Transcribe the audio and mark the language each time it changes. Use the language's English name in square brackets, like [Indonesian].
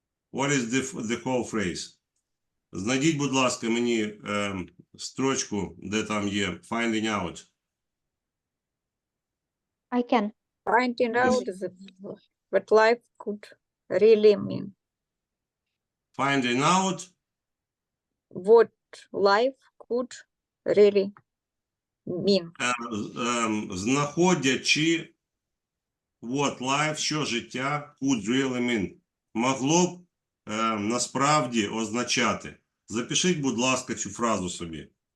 [English] What is the whole phrase? [Ukrainian] Знайдіть, будь ласка, мені строчку, де там є finding out. [English] I can. Finding out what life could really mean. Finding out What life could really mean. знаходячи what life, що життя could really mean. [Ukrainian] Могло б насправді означати. Запишіть, будь ласка, цю фразу собі.